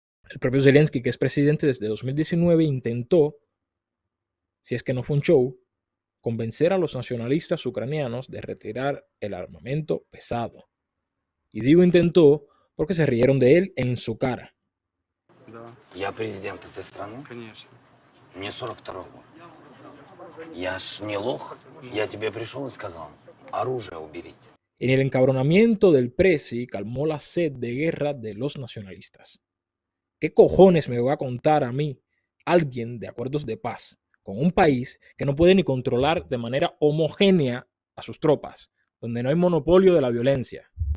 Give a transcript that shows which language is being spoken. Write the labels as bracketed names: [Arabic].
[Spanish] El propio Zelensky, que es presidente desde 2019, intentó, si es que no fue un show, convencer a los nacionalistas ucranianos de retirar el armamento pesado. Y digo intentó porque se rieron de él en su cara. [Russian] Я президент этой страны. Конечно. Мне 42 год. Я ж не лох. Я тебе пришел и сказал, оружие уберите. [Spanish] En el encabronamiento del presi calmó la sed de guerra de los nacionalistas. ¿Qué cojones me va a contar a mí alguien de acuerdos de paz con un país que no puede ni controlar de manera homogénea a sus tropas, donde no hay monopolio de la violencia?